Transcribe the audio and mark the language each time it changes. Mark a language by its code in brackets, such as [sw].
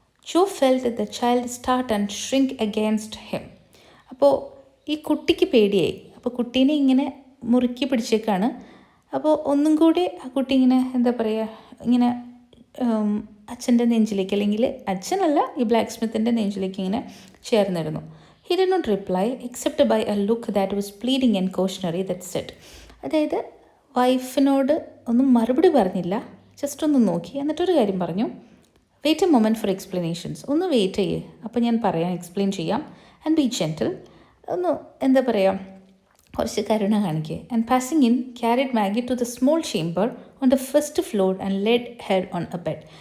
[en] Joe felt the child start and shrink against him. [ml] അപ്പോൾ ഈ കുട്ടിക്ക് പേടിയായി. അപ്പോൾ കുട്ടീനെ ഇങ്ങനെ മുറുക്കി പിടിച്ചേക്കാണ്. അപ്പോൾ ഒന്നും കൂടി ആ കുട്ടി ഇങ്ങനെ എന്താ പറയുക, ഇങ്ങനെ അച്ഛൻ്റെ നെഞ്ചിലേക്ക്, അല്ലെങ്കിൽ അച്ഛനല്ല ഈ ബ്ലാക്ക് സ്മിത്തിൻ്റെ നെഞ്ചിലേക്ക് ഇങ്ങനെ ചേർന്നിരുന്നു. [en] He did not reply except by a look that was pleading and cautionary that said. [ml] അതായത് വൈഫിനോട് ഒന്നും മറുപടി പറഞ്ഞില്ല, ജസ്റ്റ് ഒന്ന് നോക്കി, എന്നിട്ടൊരു കാര്യം പറഞ്ഞു. [en] Wait a moment for explanations. [ml] ഒന്ന് വെയിറ്റ് ചെയ്യേ, അപ്പോൾ ഞാൻ പറയാം, എക്സ്പ്ലെയിൻ ചെയ്യാം. [en] and be gentle, [ml] ഒന്ന് എന്താ പറയുക, കുറച്ച് കരുണ കാണിക്കുക. [en] And passing in carried Maggie to the small chamber on the first floor and led head on a bed.